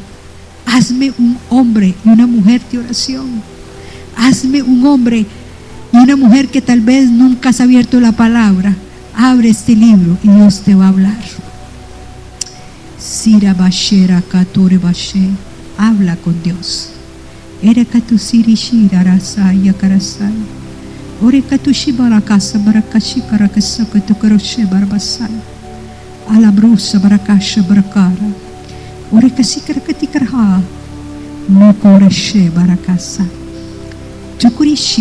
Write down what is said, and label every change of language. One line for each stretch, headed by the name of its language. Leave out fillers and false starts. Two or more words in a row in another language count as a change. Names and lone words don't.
Spanish: Hazme un hombre y una mujer de oración. Hazme un hombre y una mujer que tal vez nunca has abierto la palabra. Abre este libro y Dios te va a hablar. Sira Bashera Katore Bashe. Habla con Dios. Erekatu Siri Shira Rasaya Karasai. Orekatu Shibarakasa Barakashi Karakasaka Tukaroshe Barbasai. Alabrusa Barakasha Barakara. Ore kasikarakatikarha. No koreshe barakasa. Tukurishi.